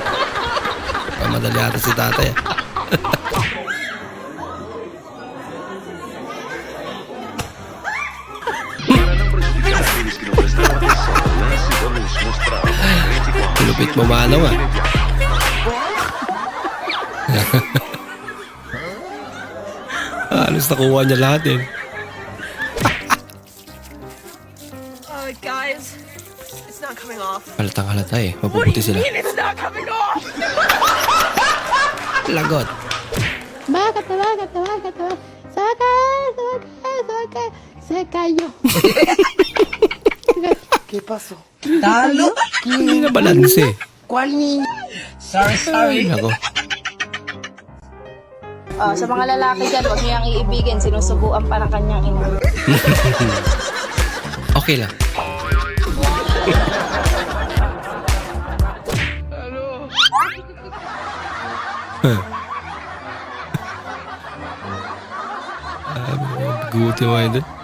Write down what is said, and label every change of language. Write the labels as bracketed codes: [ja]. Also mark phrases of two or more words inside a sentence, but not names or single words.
[tl] Pamadali ata si tatay. Lupit mo manaw ah. Halos nakuha niya lahat eh. Guys, [en] it's not coming off. [tl] Halatang halata eh. Mapuputi sila. [en] It's not coming off! [tl] Lagot. Bakit. Saka. [es] Se cayó. ¿Qué pasó? [tl] Talo. Hindi na balanse. [es] ¿Cuál niño? [tl] Sorry. Ay, nako. Sa mga lalaki dyan, huwag niyang iibigin. Sinusubuan pa ng kanyang ina. Okay lang. Guti mo ito.